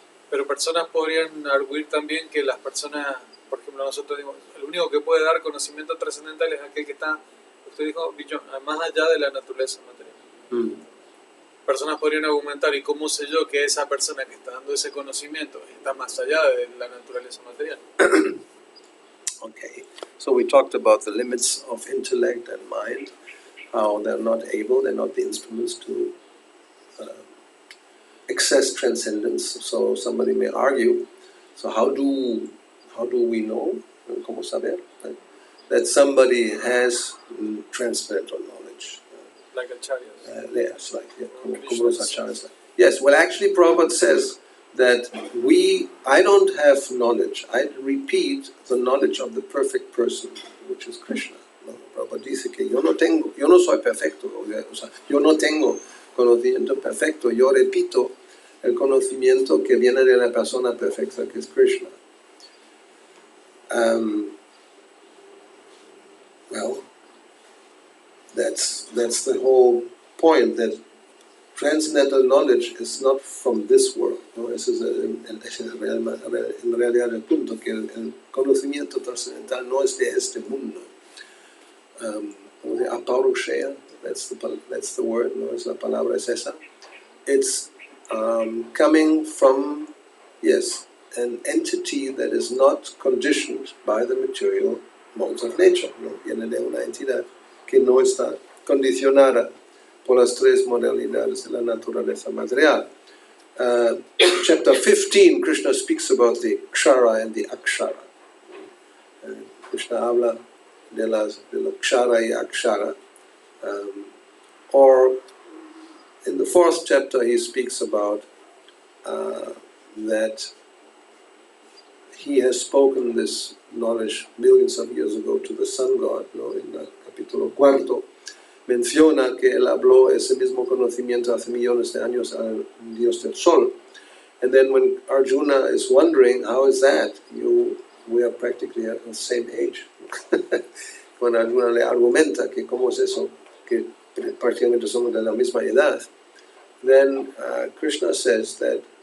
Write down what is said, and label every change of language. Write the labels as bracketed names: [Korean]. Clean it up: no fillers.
[Spanish] Pero personas podrían arguir también que las personas, por ejemplo, nosotros decimos, el único que puede dar conocimiento trascendental es aquel que está, usted dijo, más allá de la naturaleza material. Personas podrían argumentar, ¿y cómo sé yo que esa persona que está dando ese conocimiento está más allá de la naturaleza material? [English] Okay, so we talked about the limits of intellect and mind, how they're not the instruments to access transcendence. So somebody may argue, so how do we know, [Spanish] ¿cómo saber, [English] that somebody has transcendental knowledge? Like acharyas. Yes, [Spanish] como los acharyas. [English] Yes, well actually Prabhupada says that I don't have knowledge. I repeat the knowledge of the perfect person, which is Krishna. [Spanish] ¿No? Prabhupada dice que yo no soy perfecto, o sea, yo no tengo conocimiento perfecto, yo repito el conocimiento que viene de la persona perfecta, que es Krishna. [English] Well, that's the whole point, that transcendental knowledge is not from this world, [Spanish] ¿no? Ese es en realidad el punto, que el conocimiento trascendental no es de este mundo. [English] Aparushaya, that's the word, [Spanish] ¿no? Es la palabra es esa. [English] It's coming from, yes, an entity that is not conditioned by the material modes of nature, [Spanish] ¿no? Viene de una entidad que no está condicionada por las tres modalidades de la naturaleza material. [English] Chapter 15, Krishna speaks about the kshara and the akshara. [Spanish] Krishna habla de la kshara y akshara. [English] Or in the 4th chapter he speaks about that he has spoken this knowledge millions of years ago to the sun god, [Spanish] ¿no? En el capítulo 4 menciona que él habló ese mismo conocimiento hace millones de años al dios del sol. [English] And then when Arjuna is wondering, how is that? We are practically at the same age. [Spanish] Cuando Arjuna le argumenta que cómo es eso, que prácticamente somos de la misma edad, [English] then Krishna says that